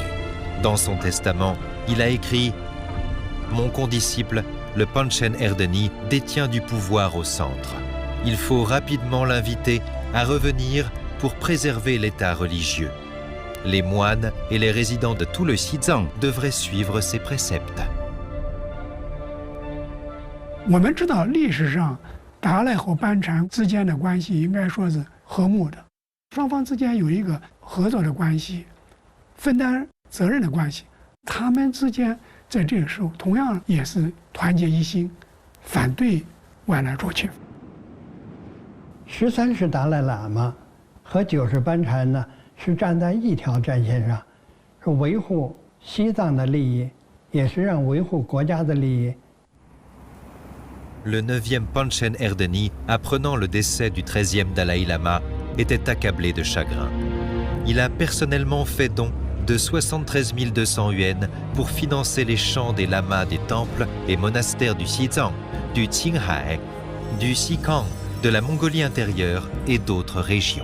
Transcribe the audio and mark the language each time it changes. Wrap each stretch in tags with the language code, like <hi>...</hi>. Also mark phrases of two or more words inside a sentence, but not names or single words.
<fr>Dans son testament, il a écrit « Mon condisciple, le Panchen Erdeni, détient du pouvoir au centre. Il faut rapidement l'inviter à revenir pour préserver l'état religieux. Les moines et les résidents de tout le Xizang devraient suivre ses préceptes. »</fr> <zh>我们知道历史上达赖和班禅之间的关系应该说是和睦的，双方之间有一个合作的关系，分担责任的关系。他们之间在这个时候同样也是团结一心，反对外来入侵。 13世达赖喇嘛和9世班禅呢，是站在一条战线上，是维护西藏的利益，也是让维护国家的利益。</zh> <fr>Le 9e Panchen Erdeni, apprenant le décès du 13e Dalai Lama, était accablé de chagrin. Il a personnellement fait don de 73 200 yuan pour financer les chants des lamas des temples et monastères du Xizang, du Qinghai, du Xikang, de la Mongolie intérieure et d'autres régions.</fr>